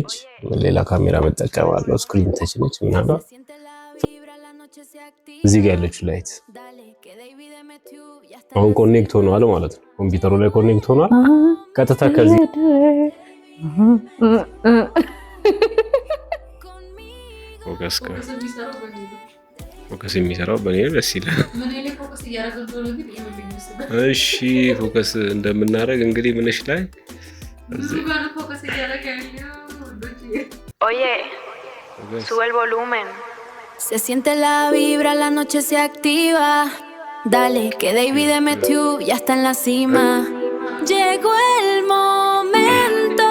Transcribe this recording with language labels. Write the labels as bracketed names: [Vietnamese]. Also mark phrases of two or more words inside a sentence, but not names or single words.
[Amharic] ነች። ሌላ ካሜራ መጠቀማለሁ። [English] screen touch [Amharic] ነች ምናምን። እዚህ ጋር ያለችው ላይት አሁን ኮኔክት ሆኗል ማለት ነው። ኮምፒውተሩ ላይ ኮኔክት ሆኗል። ቀጥታ ከዚህ ፎከስ የሚሰራው በኔ ደስ ይላል። እሺ ፎከስ እንደምናደርግ እንግዲህ ምንሽ ላይ [Spanish] Oye, sube el volumen. Se siente la vibra, la noche se activa. Dale, que David Matthew ya está en la cima. Llegó el momento.